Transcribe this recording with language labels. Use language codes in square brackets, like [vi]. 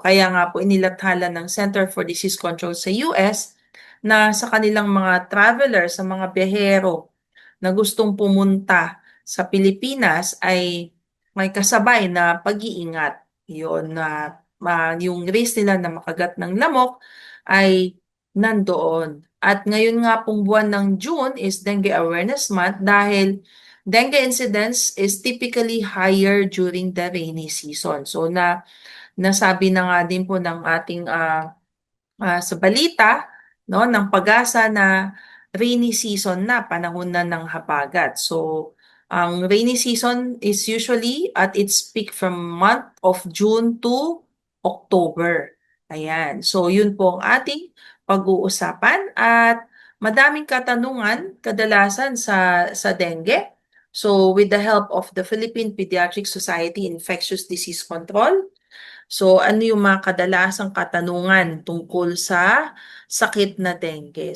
[tl] Kaya nga po inilathala ng Center for Disease Control sa US na sa kanilang mga travelers, sa mga biyahero na gustong pumunta sa Pilipinas ay may kasabay na pag-iingat. Yun na yung risk nila na makagat ng lamok ay nandoon. At ngayon nga pong buwan ng [en] June is Dengue Awareness Month dahil dengue incidence is typically higher during the rainy season. [tl] So nasabi na nga din po ng ating sa balita, no, ng pag-asa na rainy season na, panahon na ng habagat. [en] So, ang rainy season is usually at its peak from month of June to October. [tl] Ayan. So, yun po ang ating pag-uusapan at madaming katanungan kadalasan sa dengue. So, [en] with the help of the Philippine Pediatric Society Infectious Disease Control, [tl] so, ano yung mga kadalasang katanungan tungkol sa sakit na dengue?